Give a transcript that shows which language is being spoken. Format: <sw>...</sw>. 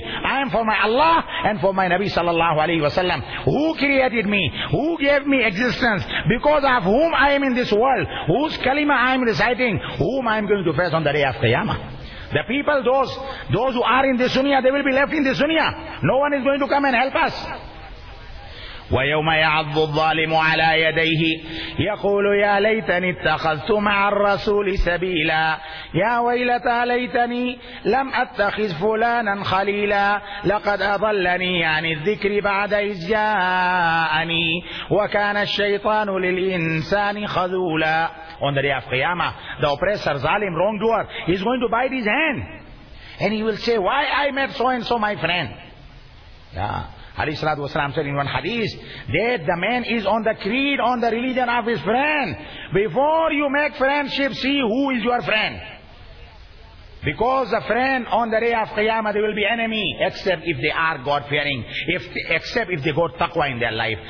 <en>I am for my Allah and for my Nabi sallallahu alayhi wa sallam. Who created me? Who gave me existence? Because of whom I am in this world? Whose kalima I am reciting? Whom I am going to face on the day of Qiyamah? The people, those who are in this dunya, they will be left in this dunya. No one is going to come and help us.</en> <ar>ويوم يعض الظالم على يديه يقول يا ليتني اتخذت مع الرسول سبيلا يا ويلتى ليتني لم أتخذ فلانا خليلا لقد أضلني عن الذكر بعد إذ جاءني وكان الشيطان للإنسان خذولا.</ar> <en>On the day of Qiyamah, the oppressor, zalim, wrongdoer, is going to bite his hand. And he will say, why I met so and so my friend? Yeah. Ali Salatu Wasalam said in one hadith, that the man is on the creed, on the religion of his friend. Before you make friendship, see who is your friend. Because the friend on the day of Qiyamah, they will be enemy, except if they are God-fearing, except if they got taqwa in their life.</en>